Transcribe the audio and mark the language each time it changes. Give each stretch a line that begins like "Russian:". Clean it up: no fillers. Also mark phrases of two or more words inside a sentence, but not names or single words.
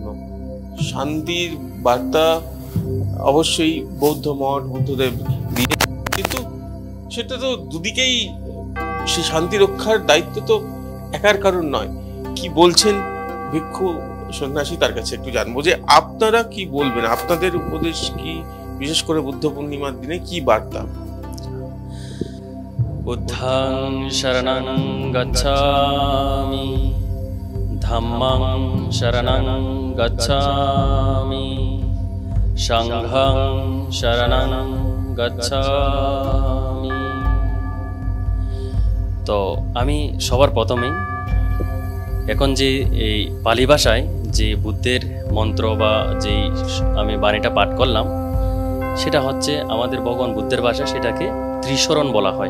Bangla: শান্তির বার্তা অবশ্যই বৌদ্ধ মঠ বুদ্ধদেব দিয়ে, কিন্তু সেটা তো দুদিকেই, সে শান্তি রক্ষার দায়িত্ব তো একার কারণ নয়। কি বলছেন ভিক্ষু সন্ন্যাসী, তার কাছে একটু জানবো যে আপনারা কি বলবেন, আপনাদের উপদেশ কি, বিশেষ করে বুদ্ধ পূর্ণিমার দিনে কি বার্তা?
Pali: বুদ্ধং শরণং গচ্ছামি, ধাম্মং শরণং গচ্ছামি, সংঘং শরণং গচ্ছামি।
Bangla: তো আমি সবার প্রথমেই এখন যে এই পালি ভাষায় যে বুদ্ধের মন্ত্র বা যেই আমি বাণীটা পাঠ করলাম, সেটা হচ্ছে আমাদের ভগবান বুদ্ধের ভাষায় সেটাকে ত্রিশরণ বলা হয়।